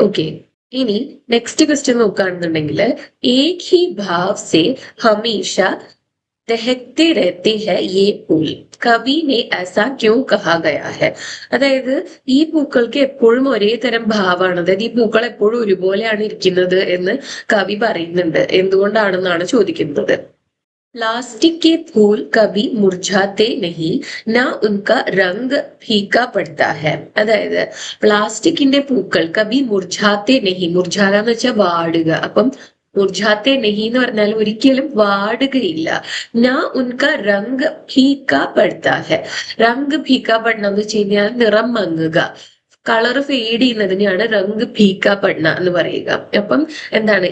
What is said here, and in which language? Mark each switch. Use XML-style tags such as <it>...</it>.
<ml>Okay, ഇനി next question നോക്കുകയാണെന്നുണ്ടെങ്കിൽ,</ml> <hi>ഏക് he ഭാവ് സെ ഹമേഷ ദഹത്തെ രഹത്തെ ഹെ യേ ഫൂൽ, കവി ने ऐसा क्यों कहा गया है.</hi> <ml>അതായത് ഈ പൂക്കൾക്ക് എപ്പോഴും ഒരേ തരം ഭാവമാണ്, അതായത് ഈ പൂക്കൾ എപ്പോഴും ഒരുപോലെയാണ് ഇരിക്കുന്നത് എന്ന് കവി പറയുന്നുണ്ട്. എന്തുകൊണ്ടാണെന്നാണ് ചോദിക്കുന്നത്.</ml> <hi>प्लास्टिक के फूल कभी मुरझाते नहीं, ना उनका रंग फीका पड़ता है.</hi> <ml>അതായത് പ്ലാസ്റ്റിക്കിന്റെ പൂക്കൾ</ml> <hi>കബി മുർജാത്തെ നെഹി,</hi> <ml>മുർജാത എന്ന് വെച്ചാൽ വാടുക. അപ്പം</ml> <hi>മുർജാത്തെ നെഹി</hi> <ml>എന്ന് പറഞ്ഞാൽ ഒരിക്കലും വാടുകയില്ല.</ml> <hi>നാ ഉൻക രംഗ് ഫീക്ക പടുത്താ ഹെ.</hi> <ml>രംഗ് ഫീക്ക പഠന എന്ന് വെച്ച് കഴിഞ്ഞാൽ നിറം മങ്ങുക, കളറ് ഫെയ്ഡ് ചെയ്യുന്നതിനെയാണ് രംഗ് ഫീക്ക പഠന എന്ന് പറയുക. അപ്പം എന്താണ്?</ml>